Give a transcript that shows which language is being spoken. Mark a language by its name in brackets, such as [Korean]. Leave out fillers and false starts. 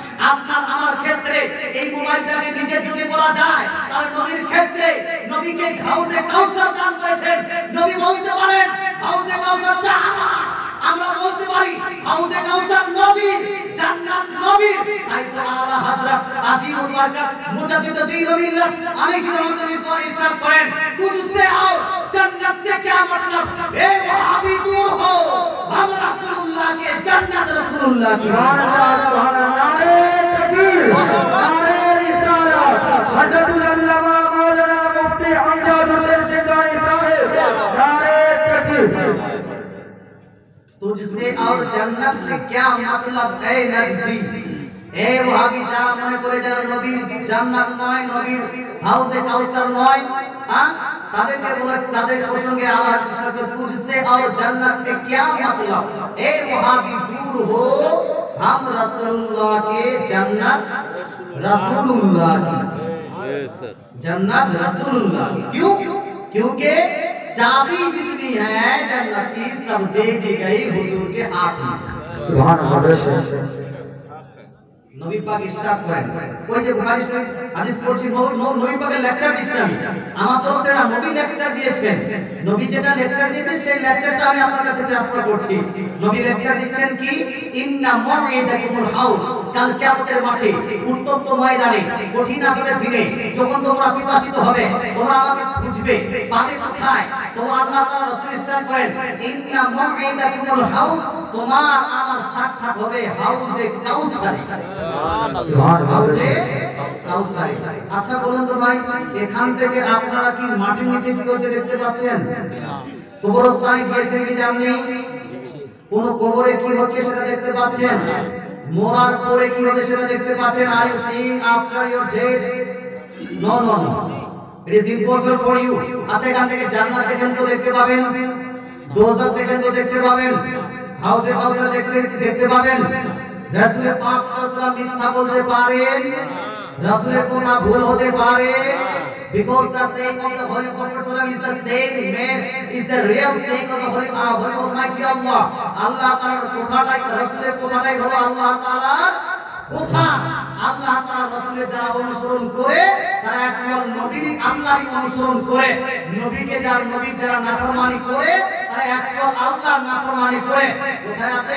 [Bangla] আপনার আমার ক্ষেত্রে এই মোবাইলটাকে নিজে যদি বলা যায় তাহলে নবীর ক্ষেত্রে নবীকে হাউজে কাউসার দান করেছেন। নবী বলতে পারেন হাউজে কাউসারটা আমার, আমরা বলতে পারি হাউজে কাউসার নবীর, জান্নাত নবীর। তাই তো আলা হযরত আজিমুল বরকত মুজাদ্দিদ দ্বীন বিল্লাহ আলাইহি রাহমাতুল্লাহ ইরশাদ করেন, [Hindi] তুঝসে आओ जन्नत से क्या मतलब, ए वहाबी दूर हो, हम रसूलुल्लाह के जन्नत रसूलुल्लाह की। सुभान अल्लाह, सुभान अल्लाह, नारे तकबीर, नारे रिसालत, हजरतुल अल्लामा मौलाना मुफ्ती अमजद हुसैन सिंधानी साहब, नारे तकबीर। तुझसे और जन्नत से क्या मतलब, ए नजदी। ए वहाबी [Bangla] যারা মনে করে যারা নবীর জান্নাত নয়, নবীর হাউজে কাউসার নয়, তাদেরকে বলে তাদের প্রসঙ্গে আল্লাহ ইরশাদ করে, [Hindi] तुझसे और जन्नत से क्या मतलब, ए वहाबी दूर हो, हम रसूलुल्लाह के जन्नत रसूलुल्लाह की। जन्नत रसूलुल्लाह की। क्यों? क्योंकि चाबी जितनी है जन्नत की सब दे दी गई हुजूर के हाथ में। सुभान अल्लाह। [Bangla] নবী পাক ইরশাদ করেন, ওই যে বুখারী শরীফ হাদিস পড়ছি, নবী পাকের লেকচার দিচ্ছি আমি, আমার তরফ থেকে না, নবী লেকচার দিয়েছেন। নবী যেটা লেকচার দিয়েছেন সেই লেকচারটা আমি আপনার কাছে ট্রান্সফার করছি। নবী লেকচার দিচ্ছেন কি, ইন্না মুঈদাকুমুল হাউস, কাল কিয়ামতের মাঠে, উত্তপ্ত ময়দানে, কঠিন আযাবের দিনে যখন তোমরা পিপাসিত হবে, তোমরা আমাকে খুঁজবে, পাবে কোথায়? তো আল্লাহ তাআলা রাসূল ইরশাদ করেন, ইন্না মুঈদাকুমুল হাউস, তোমার আমার সাক্ষাৎ হবে হাউজে কাউসারে। হাউজে কাউসারে। আচ্ছা বলুন তো ভাই, এখান থেকে আপনারা কি মাটির নিচে কি হচ্ছে দেখতে পাচ্ছেন? কবরস্থানে গিয়েছেন কি জানেন? কোন কবরে কি হচ্ছে সেটা দেখতে পাচ্ছেন? মরার পরে কি হবে সেটা দেখতে পাচ্ছেন? [English] Are you seeing after your death? No no no, it is impossible for you. [Bangla] আচ্ছা এখান থেকে জান্নাত দেখেন তো দেখতে পাবেন, দোজখ দেখেন তো দেখতে পাবেন, হাউজে কাউসার দেখতে পাবেন। রাসূল পাক সাল্লাল্লাহু আলাইহি ওয়াসাল্লাম মিথ্যা বলতে পারেন, রাসূলের কথা ভুল হতে পারে, [English] because the saying of the Holy Prophet sallallahu is the same man, is the real saying of the Holy Almighty Allah. [Bangla] আল্লাহ তাআলার কথাটাই, রাসূলের কথাটাই হলো আল্লাহ তাআলার কথা। আল্লাহ তাআলার রাসূলের যারা অনুসরণ করে তারা অ্যাকচুয়াল নবীর আল্লাহরই অনুসরণ করে, নবীকে নবীর যারা নাফরমানি করে তারা অ্যাকচুয়াল আল্লাহর নাফরমানি করে। কোথায় আছে?